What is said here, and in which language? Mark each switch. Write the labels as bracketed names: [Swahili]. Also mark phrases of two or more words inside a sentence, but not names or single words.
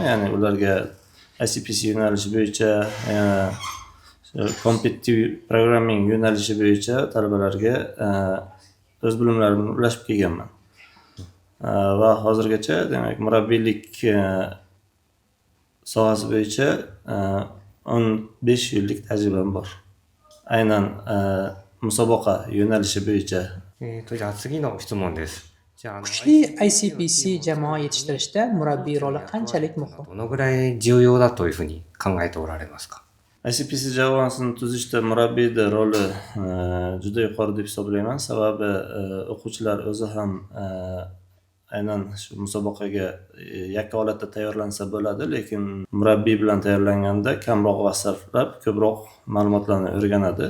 [Uzbek] Ya'ni ularga ICPC yo'nalishi bo'yicha [English] competitive programming [Uzbek] yo'nalishi bo'yicha talabalarga o'z bilimlarimni ulashib kelganman. Va hozirgacha demak murabbiylik sohasi bo'yicha 15 yillik tajribam bor. Aynan musobaqa yo'nalishi bo'yicha. [Japanese] じゃあ次の質問です。じゃあ [Uzbek] Kuchli ICPC jamoa yetishtirishda murabbiy roli qanchalik muhim? [Japanese] どのぐらい重要だというふうに考えておられますか。 [Uzbek] ICPC jamoasini tuzishda murabbiyning roli juda yuqori deb hisoblayman. Sababi o'quvchilar o'zi ham aynan shu musobaqaga yakka holatda tayyorlansa bo'ladi, lekin murabbiy bilan tayyorlanganda kamroq vaqt sarflab ko'proq ma'lumotlarni o'rganadi.